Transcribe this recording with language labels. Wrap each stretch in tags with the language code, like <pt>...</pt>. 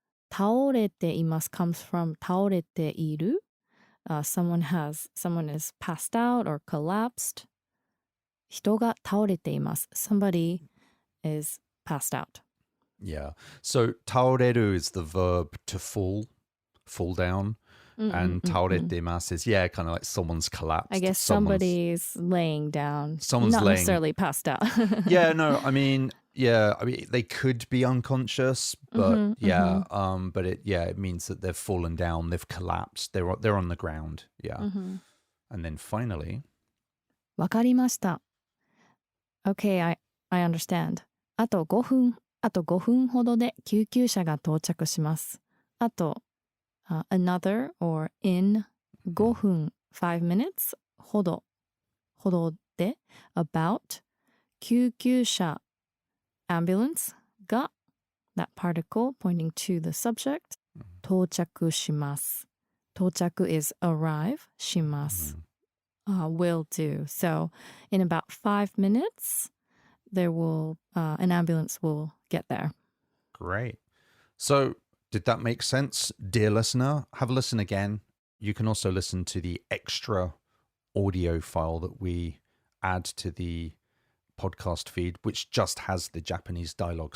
<ja>倒れています</ja> <en>comes from</en> <ja>倒れている.</ja> <en>Someone is passed out or collapsed.</en> <ja>人が倒れています.</ja> <en>Somebody is passed out. Yeah. So 倒れる is the verb to fall down. And 倒れてます is, yeah, kind of like someone's collapsed. I guess somebody's laying down. Someone's not laying. necessarily passed out. Yeah, no, I mean, they could be unconscious, but but it means that they've fallen down, they've collapsed, they're on the ground. Yeah. And then finally,</en> <ja>わかりました.</ja> <en>Okay, I understand.</en> <ja>あと5分ほどで救急車が到着します.</ja> <en>あと another or in 5分 5 minutes ほどで about 救急車 ambulance が that particle pointing to the subject 到着します. 到着 is arrive します. Will do. So in about 5 minutes there will an ambulance will get there. Great. So did that make sense, dear listener? Have a listen again. You can also listen to the extra audio file that we add to the podcast feed, which just has the Japanese dialogue.</en>